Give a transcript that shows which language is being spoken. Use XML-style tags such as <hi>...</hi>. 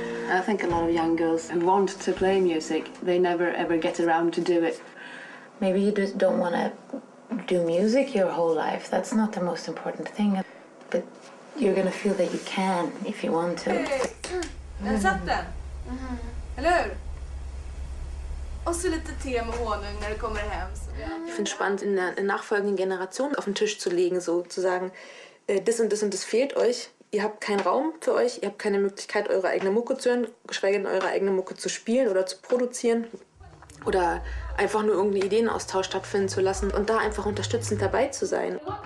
<en>I think a lot of young girls who want to play music, they never ever get around to do it. Maybe you just don't want to do music your whole life. That's not the most important thing. But you're going to feel that you can if you want to.</en> <sv>Den satt den. Mm-hmm. Eller hur? Och så lite te med honung när du kommer hem.</sv> <de>Ich finde es spannend, in der nachfolgenden Generation auf den Tisch zu legen, so zu sagen, das und das und das fehlt euch. Ihr habt keinen Raum für euch, ihr habt keine Möglichkeit, eure eigene Mucke zu hören, geschweige denn eure eigene Mucke zu spielen oder zu produzieren oder einfach nur irgendeinen Ideenaustausch stattfinden zu lassen und da einfach unterstützend dabei zu sein.</de>